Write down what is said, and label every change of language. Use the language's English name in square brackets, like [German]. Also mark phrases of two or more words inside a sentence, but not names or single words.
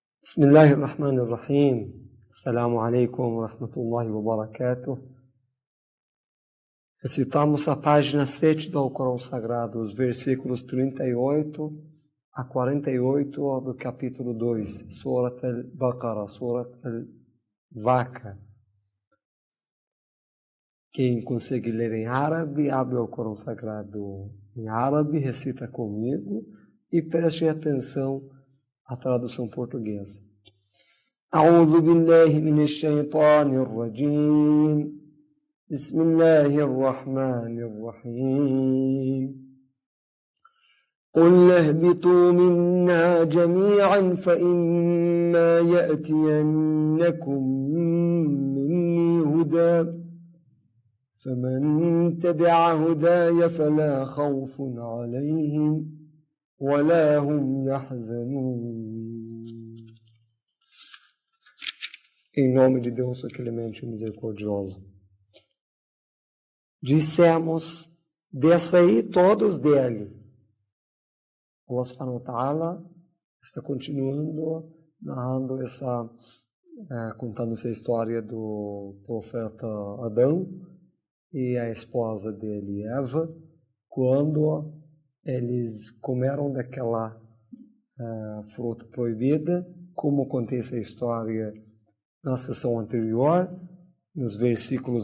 [Arabic] بسم الله الرحمن الرحيم. السلام عليكم ورحمة الله وبركاته. [Portuguese] Recitamos a página 7 do Alcorão Sagrado, os versículos 38 a 48 do capítulo 2, Surat al-Baqarah, Surat al-Vaca. Quem conseguir ler em árabe, abre o Alcorão Sagrado em árabe, recita comigo e preste atenção à tradução portuguesa. [Arabic] أعوذ بالله من الشيطان الرجيم. بسم الله الرحمن الرحيم. قل اهبطوا منا جميعا فإما يأتينكم مني هدى فمن تبع هداي فلا خوف عليهم ولا هم يحزنون. [Portuguese] Em nome de Deus, o clemente e misericordioso. Dissemos, descei todos dele. [Arabic] الله سبحانه وتعالى [Portuguese] está continuando, narrando contando essa história do profeta Adão e a esposa dele, Eva, quando eles comeram daquela fruta proibida, como acontece a história na sessão anterior, nos versículos